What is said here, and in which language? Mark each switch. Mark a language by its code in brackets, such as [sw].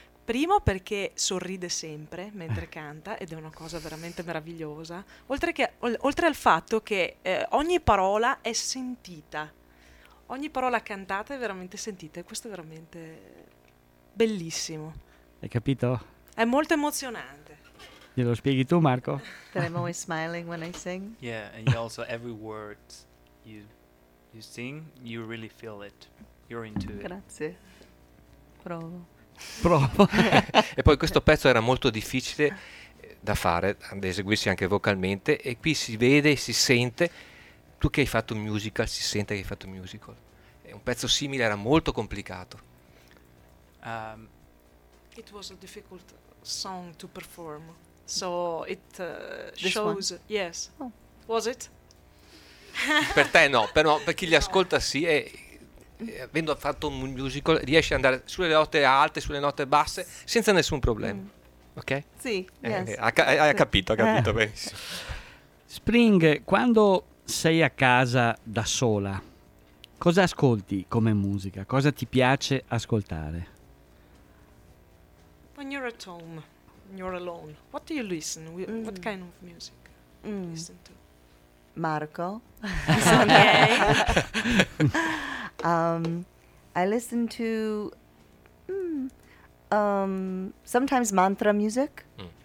[it] Primo perché sorride sempre mentre canta ed è una cosa veramente meravigliosa. Oltre al fatto che ogni parola è sentita. Ogni parola cantata è veramente sentita e questo è veramente bellissimo. Hai capito? È molto emozionante. Glielo spieghi tu, Marco? [en] That I'm always smiling when I sing. Yeah, and you also every word you sing, you really feel it. You're into it. [it] Grazie. Provo. Provo. E poi questo pezzo era molto difficile da fare, da eseguirsi anche vocalmente, e qui si vede e si sente. Tu che hai fatto un musical, si sente che hai fatto un musical. E un pezzo simile era molto complicato. [en] It was a difficult song to perform. So it shows. One? Yes. Oh. Was it? [it] Per te no, però per chi li ascolta sì. E avendo fatto un musical riesci ad andare sulle note alte, sulle note basse, senza nessun problema. Mm. Ok? Sì, yes. Hai capito benissimo. Spring, quando sei a casa da sola, cosa ascolti come musica? Cosa ti piace ascoltare? [en] When you're at home, when you're alone, what do you listen? What kind of music do you listen to? Marco. Okay. I listen to sometimes mantra music. Mm.